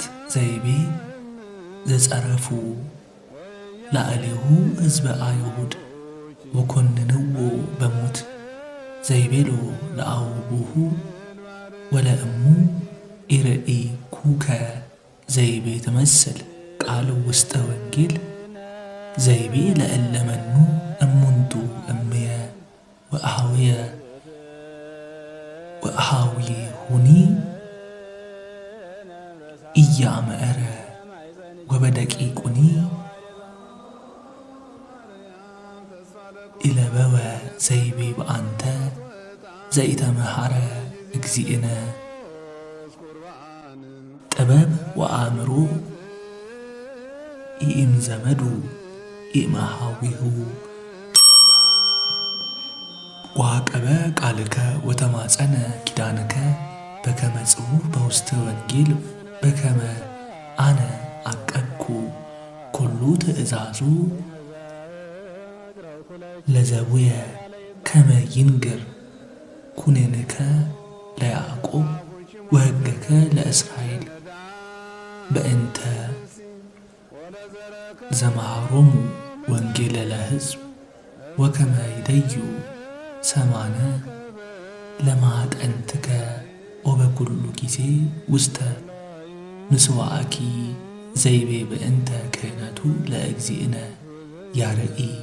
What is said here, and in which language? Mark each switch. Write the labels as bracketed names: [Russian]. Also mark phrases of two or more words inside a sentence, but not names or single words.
[Geez] ዘይቤ ዘጸረፉ ላዕሌሁ ሕዝበ አይሁድ ወኮንንዎ በሞት ዘይቤሎ ለአውቡሁ ወለእሙ ኢርኢ ኩከ ዘይቤ ትመስል ቃል ውስጠ ወንጌል ዘይቤ ለእለመኑ እሙንቱ እምየ ወአሃውየ ሁኒ ኢያመረ ወበደቂቁኒ ኢለበወ ዘይቤ በአንተ ዘኢተመሃረ እግዚእነ ጥበብ ወአእምሮ ኢእም ዘመዱ ኢመሃዊሁ ወአቀበ ቃልከ ወተማጸነ ኪዳንከ በከመ ጽሑፍ በውስተ ወንጌል በከመ አነ አቀብኩ ኩሉ ትእዛዙ ለዘቡየ ከመ ይንግር ኩነንከ ለያዕቆብ ወሕገከ ለእስራኤል በእንተ ዘመሃሮሙ ወንጌለ ለሕዝብ ወከመ ይደዩ ሰማነ ለማጠንትከ ወበኩሉ ጊዜ ውስተ ምስዋዕኪ ዘይቤ በእንተ ክህነቱ ለእግዚእነ ያርኢ